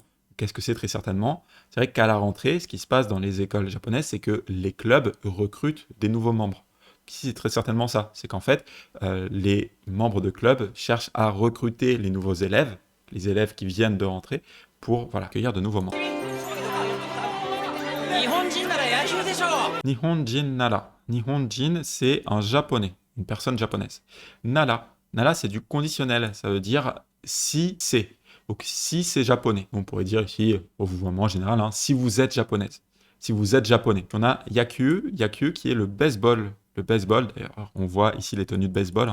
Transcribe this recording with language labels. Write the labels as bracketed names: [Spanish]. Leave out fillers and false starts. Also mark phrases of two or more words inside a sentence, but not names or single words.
[French] Qu'est-ce que c'est? Très certainement. C'est vrai qu'à la rentrée, ce qui se passe dans les écoles japonaises, c'est que les clubs recrutent des nouveaux membres. Ici, c'est très certainement ça. C'est qu'en fait, les membres de club cherchent à recruter les nouveaux élèves, les élèves qui viennent de rentrer, pour accueillir de nouveaux membres. [Japanese] 日本人なら. [French] Nihonjin, c'est un japonais, une personne japonaise. Nara. Nara, c'est du conditionnel. Ça veut dire si c'est. Donc, si c'est japonais. On pourrait dire ici, au vouvoiement en général, si vous êtes japonaise. Si vous êtes japonais. On a Yakyu qui est le baseball. Le baseball, d'ailleurs, on voit ici les tenues de baseball.